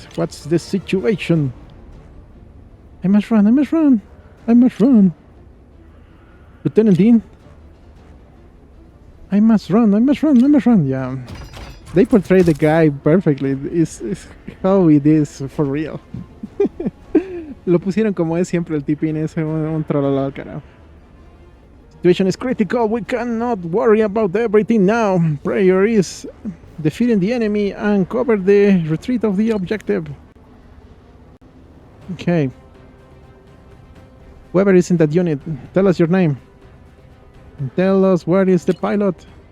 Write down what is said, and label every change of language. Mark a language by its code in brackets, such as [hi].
[en] What's the situation? I must run, I must run. I must run. Lieutenant Dean? I must run, I must run, I must run. Yeah. They portray the guy perfectly. It's how it is for real. [es] Lo pusieron como es siempre el tipín ese, un trololo, carajo. [en] Situation is critical. We cannot worry about everything now. Prayer is defeating the enemy and cover the retreat of the objective. Okay. Whoever is in that unit, tell us your name. Tell us where is the pilot.